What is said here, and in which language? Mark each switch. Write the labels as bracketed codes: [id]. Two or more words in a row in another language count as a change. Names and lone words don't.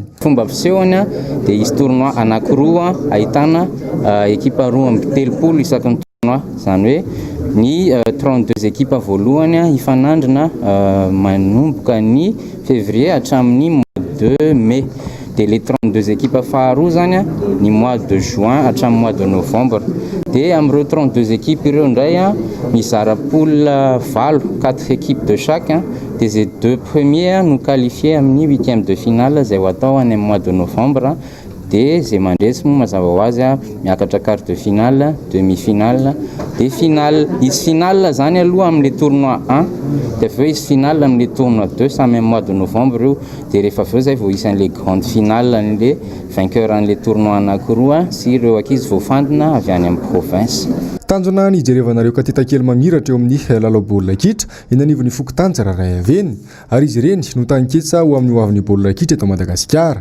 [mg] Fomba fisehoana dia izy tournoi anankiroa ahitana ekipa roa amby 30 isaky ny tournoi, zany hoe ny 32 ekipa voalohany ifanandrina manomboka ny février hatramin'ny [fr] mois de mai. [mg] Dia [fr] les 32 équipes [mg] faharoa zany ny [fr] mois de juin [mg] hatramin'ny [fr] mois de novembre. [mg] Dia amin'ireo [fr] 32 équipes [mg] ireo indray mizara [fr] poule 4 équipes de chaque. Des les 2 premiers nous qualifiés [mg] amin'ny [fr] 8e de finale [mg] zay ho atao any amin'ny [fr] mois de novembre. [mg] Dia zay mandresy moa mazava ho azy miakatra [fr] quart de finale, demi-finale, de finale. [mg] Izy finale zany aloha amin'ny tournoi 1, dia aveo izy finale amin'ny tournoi 2 samy amin'ny [fr] mois de novembre [mg] io. Dia rehefa aveo zay vao isan'le [fr] grande finale [mg] an'le vainqueur an'le tournoi anankiroa sy ireo ankizy voafandina avy any amin'ny province. Tanjona ny ijerevanareo katita kely mamiratra eo amin'ny lalao baolina kitra eny anivon'ny fokontany rahay aveny ary izy ireny no tanketsa ho amin'ny hoavin'ny baolina kitra eto Madagasikara.